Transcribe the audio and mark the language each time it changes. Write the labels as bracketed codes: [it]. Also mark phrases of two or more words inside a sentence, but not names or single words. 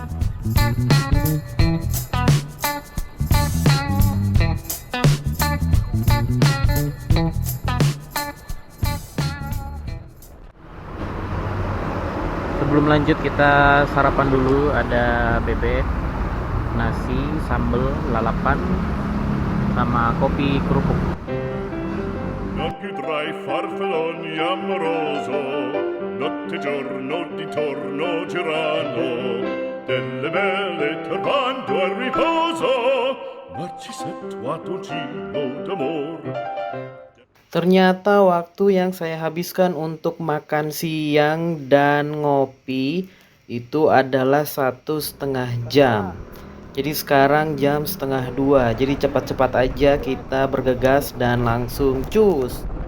[id] Sebelum lanjut kita sarapan dulu, ada bebek, nasi, sambal, lalapan, sama kopi kerupuk. [it] Non più tra i farfalloni amoroso, notte e giorno di torno girano, delle belle turbando al riposo, Narcisetto a Tocino d'amor. [id] Ternyata waktu yang saya habiskan untuk makan siang dan ngopi itu adalah 1,5 jam. Jadi sekarang jam 1:30. Jadi cepat-cepat aja kita bergegas dan langsung cus.